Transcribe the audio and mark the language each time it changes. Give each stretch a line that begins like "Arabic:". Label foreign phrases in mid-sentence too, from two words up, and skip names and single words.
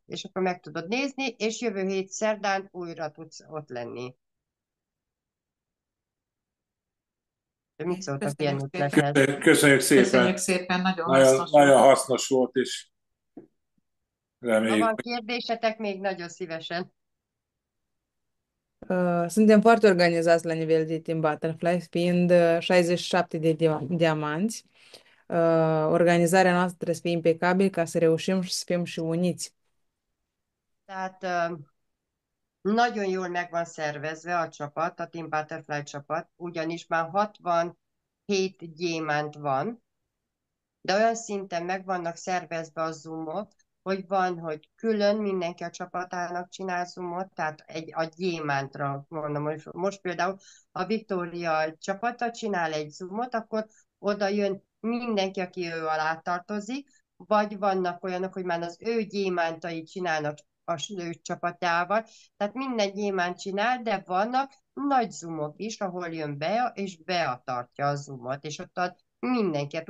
Hungarian: És akkor meg tudod nézni, és jövő hét szerdán újra tudsz ott lenni. De mit szóltak ilyen ötlethez? Köszönjük szépen. Köszönjük szépen, nagyon hasznos Nagyon volt. hasznos volt, és Ha reméljük. van kérdésetek, még nagyon szívesen.
Romanian: Suntem foarte organizați la nivel de Team Butterfly, fiind 67 de diamanți. Organizarea noastră trebuie să fie impecabilă ca să reușim și să fim și uniți.
Hungarian: Tehát nagyon jól meg van szervezve a csapat, a Team Butterfly csapat, ugyanis már 67 gyémánt van, de olyan szinten meg vannak szervezve a zoomok, hogy van, hogy külön mindenki a csapatának csinál zoomot, tehát a gyémántra mondom, hogy most például a Victoria csapata csinál egy zoomot, akkor oda jön mindenki, aki ő alá tartozik, vagy vannak olyanok, hogy már az ő gyémántai csinálnak a ő csapatával, tehát minden gyémánt csinál, de vannak nagy zoomok is, ahol jön be, és betartja a zoomot, és ott mindenki.